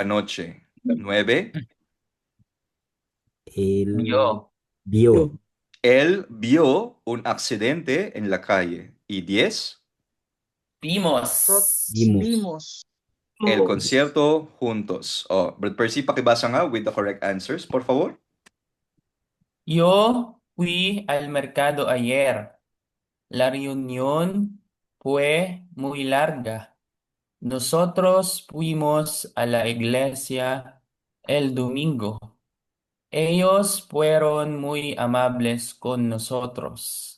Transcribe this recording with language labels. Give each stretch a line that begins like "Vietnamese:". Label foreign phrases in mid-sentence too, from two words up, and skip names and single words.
Spanish: anoche. 9. Él Yo. vio. Él vio un accidente en la calle. Y 10. Vimos. Vimos. Vimos. El concierto juntos.
Filipino: Oh, Brad Percy, pakibasa nga
English: with the correct answers,
Spanish: por favor. Yo fui al mercado ayer. La reunión fue muy larga. Nosotros fuimos a la iglesia el domingo. Ellos fueron muy amables con nosotros.